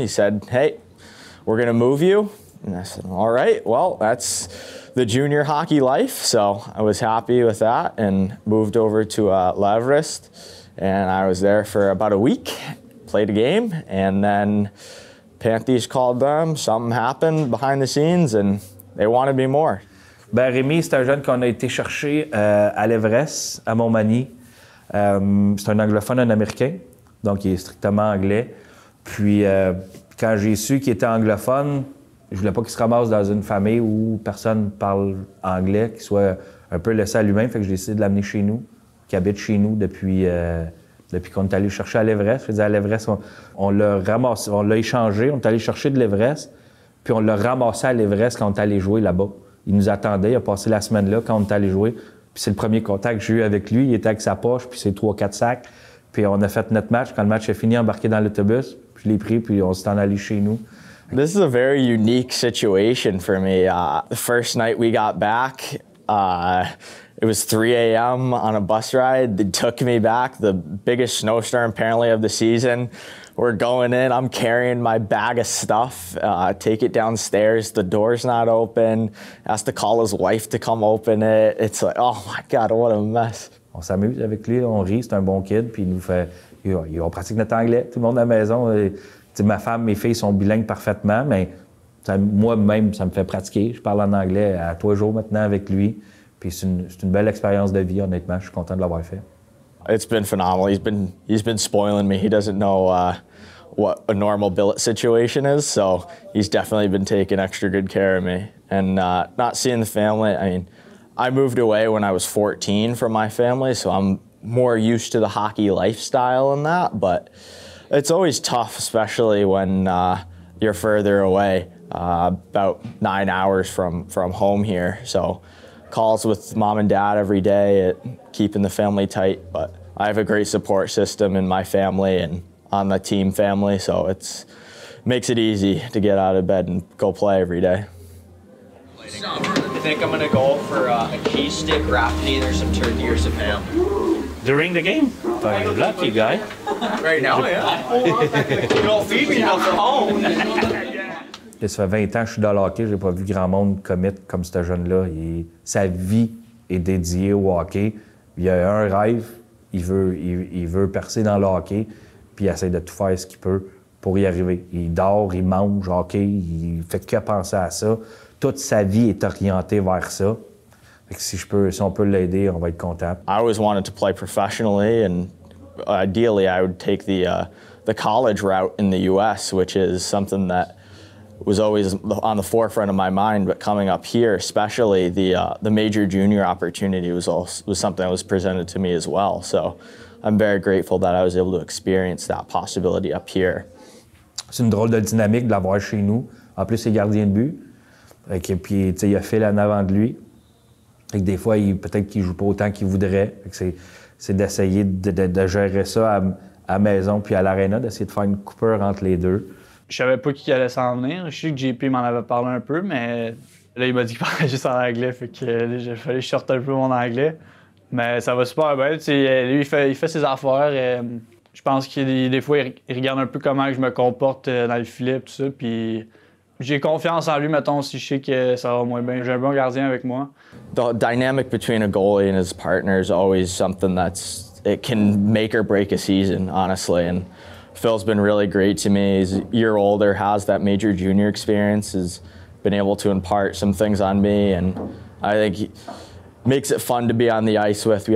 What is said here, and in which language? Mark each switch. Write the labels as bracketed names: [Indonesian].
[English] He said, hey, we're gonna move you. And I said, all right, well, that's the junior hockey life. So I was happy with that and moved over to L'Everest. And I was there for about a week, played a game, and then Panthers called them. Something happened behind the scenes, and they wanted me more. [French] Ben, Rémi, c'est un jeune qu'on a été chercher à l'Everest, à Montmagny. C'est un anglophone, un Américain, donc il est strictement anglais. Puis, quand j'ai su qu'il était anglophone, je voulais pas qu'il se ramasse dans une famille où personne parle anglais, qu'il soit un peu laissé à lui-même. Fait que j'ai décidé de l'amener chez nous, qu'il habite chez nous depuis qu'on est allé le chercher à l'Everest. Je veux dire, à l'Everest, on l'a ramassé, on l'a échangé, on est allé chercher de l'Everest, puis on l'a ramassé à l'Everest quand on est allé jouer là-bas. Il nous attendait, il a passé la semaine là quand on est allé jouer. Puis c'est le premier contact que j'ai eu avec lui. Il était avec sa poche, puis ses 3-4 sacs. Puis on a fait notre match. Quand le match est fini, embarqué dans l'autobus, puis je l'ai pris, puis on s'est en allé chez nous. [English] This is a very unique situation for me. The first night we got back, it was 3 a.m. on a bus ride. They took me back, the biggest snowstorm apparently of the season. We're going in, I'm carrying my bag of stuff, take it downstairs, the door's not open, has to call his wife to come open it. It's like, oh my God, what a mess. [French] On s'amuse avec lui, on rit, c'est un bon kid, puis il nous fait, on pratique notre anglais, tout le monde à la maison. T'sais, ma femme, mes filles sont bilingues parfaitement, mais moi-même, ça me fait pratiquer. Je parle en anglais à tous les jours maintenant avec lui. Puis c'est une belle expérience de vie, honnêtement. Je suis content de l'avoir fait. [English] It's been phenomenal. He's been spoiling me. He doesn't know what a normal billet situation is, so he's definitely been taking extra good care of me. And not seeing the family, I mean, I moved away when I was 14 from my family, so I'm more used to the hockey lifestyle and that, but it's always tough, especially when you're further away, about 9 hours from home here. So calls with mom and dad every day, keeping the family tight. But I have a great support system in my family and on the team family, so it makes it easy to get out of bed and go play every day. I think I'm gonna go for a cheese stick wrapped in either some turkey or some ham. During the game? Lucky guy. Right now, yeah. You don't feed me enough at home. [French] Ça fait 20 ans que je suis dans le hockey, j'ai pas vu grand monde commit comme ce jeune-là. Sa vie est dédiée au hockey. Il a un rêve, il veut percer dans le hockey, puis il essaie de tout faire ce qu'il peut pour y arriver. Il dort, il mange hockey, il fait que penser à ça. Toute sa vie est orientée vers ça. Fait que si on peut l'aider, on va être content. [English] I always wanted to play professionally, and ideally I would take the college route in the U.S., which is something that was always on the forefront of my mind. But coming up here, especially the major junior opportunity was something that was presented to me as well. So I'm very grateful that I was able to experience that possibility up here. [French] C'est une drôle de dynamique de l'avoir chez nous. En plus, c'est gardien de but. Et puis, il y a Phil en avant de lui. Et que des fois, peut-être qu'il ne joue pas autant qu'il voudrait. C'est d'essayer de gérer ça à la maison puis à l'aréna, d'essayer de faire une coupure entre les deux. Je savais pas qui allait s'en venir. Je sais que JP m'en avait parlé un peu, mais là, il m'a dit qu'il parlait juste en anglais. Fait que là, il fallait que je sorte un peu mon anglais. Mais ça va super bien. Lui, il fait ses affaires. Je pense que des fois, il regarde un peu comment je me comporte dans le filet, tout ça. Puis j'ai confiance en lui, mettons, si je sais que ça va moins bien. J'ai un bon gardien avec moi. [English] The dynamic between a goalie and his partner is always something it can make or break a season, honestly. And Phil's been really great to me. He's a year older, has that major junior experience, has been able to impart some things on me, and I think he makes it fun to be on the ice with.